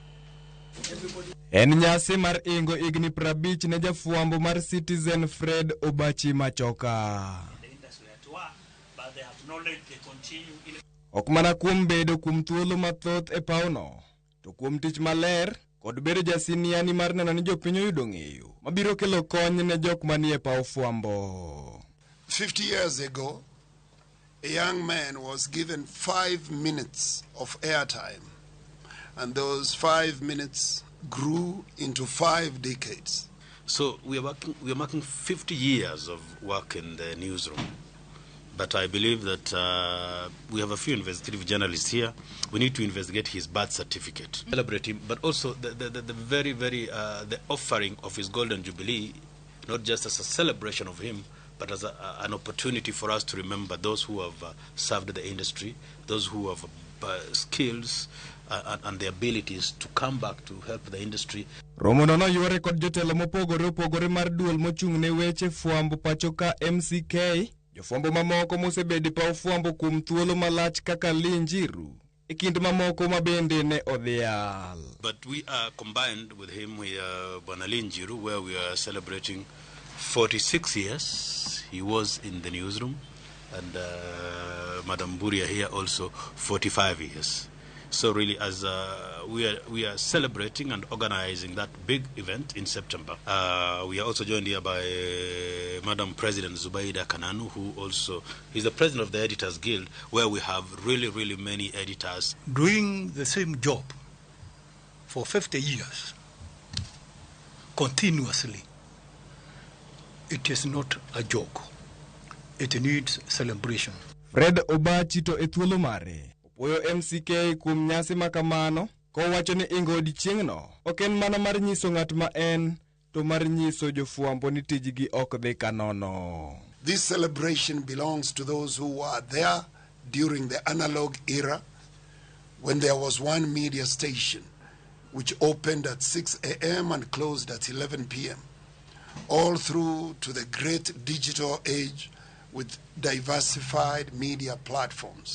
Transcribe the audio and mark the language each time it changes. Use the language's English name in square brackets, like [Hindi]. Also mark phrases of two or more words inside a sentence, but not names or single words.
[Luo (Kenya and Tanzania)] En nyasi mar ingo higni 50 ne jafwambo mar Citizen Fred Obachi machoka. Ok mana kuom bedo kuom thuolo mathoth e pauno, to kuom tich maler kod bedo jasiniani mar neno ni jopiny oyudo ng'eyo mabiro kelo kony ne jok manie paw fwambo. [English] 50 years ago, a young man was given 5 minutes of airtime, and those 5 minutes grew into 5 decades. So we are marking 50 years of work in the newsroom. But I believe that we have a few investigative journalists here. We need to investigate his birth certificate, celebrate him, but also the offering of his Golden Jubilee, not just as a celebration of him, but as an opportunity for us to remember those who have served the industry, those who have skills and the abilities to come back to help the industry. [Luo (Kenya and Tanzania)] Romono no yore kod jotelo mopogore mar duol mochung'ne weche fwambo pacho ka MCK. Jofwambo mamoko mosebedi paw fwambo kuom thuolo malach kaka Linjiru e kind mamoko mabende ne odhial. [English] But we are combined with him with Bwana Linjiru, where we are celebrating 46 years. He was in the newsroom, and Madam Buria here also 45 years. So really, as we are celebrating and organizing that big event in September. We are also joined here by Madam President Zubaida Kananu, who also is the president of the Editors Guild, where we have really many editors. Doing the same job for 50 years, continuously, it is not a joke. It needs celebration. [Luo (Kenya and Tanzania)] Fred Obachi to ethuolo mare. Oyo MCK kuom nyasi makamano, kowacho ni ingo odiechieng'no ok en mana mar nyiso ng'at ma en, to mar nyiso jofwambo ni tijgi ok dhi kanono. [English] This celebration belongs to those who were there during the analog era, when there was one media station which opened at 6 a.m. and closed at 11 p.m. all through to the great digital age with diversified media platforms.